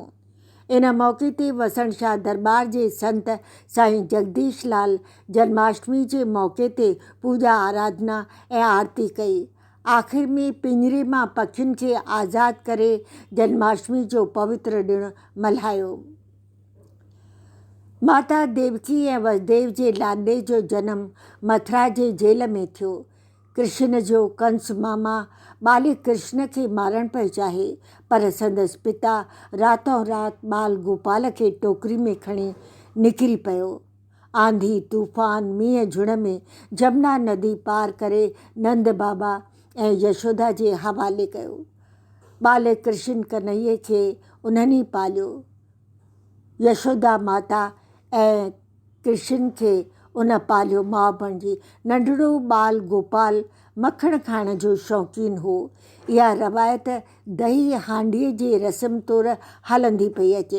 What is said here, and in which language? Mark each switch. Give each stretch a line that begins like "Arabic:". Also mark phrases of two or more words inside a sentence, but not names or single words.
Sindhi: इन मौक़े ते वसण शाह दरबार जे संत साईं जगदीश लाल जन्माष्टमी जे मौक़े ते पूजा आराधना ऐं आरती कई। आख़िर में पिंजरे मां पखियुनि खे आज़ादु करे जन्माष्टमी जो पवित्र ॾिणु मल्हायो। माता देवकी ऐं वसुदेव जे लाॾे जो जनमु मथुरा जे जेल में थियो। कृष्ण जो कंस मामा बालिक कृष्ण खे मारणु पियो चाहे पर संदसि पिता रातों रात बाल गोपाल खे टोकरी में खणी निकिरी पियो। आंधी तूफ़ान मींहं झुण में जमुना नदी पार करे नंद बाबा ऐं यशोदा जे हवाले कयो। बालिक कृष्ण कन्हैया खे उन्हनि पालियो। यशोदा माता ऐं कृष्ण खे उन पालियो माउ बणिजी। नंढड़ो बाल गोपाल मखण खाइण जो शौक़ीन हो। इहा रवायत दही हांडीअ जे रस्म तौर हलंदी पई अचे।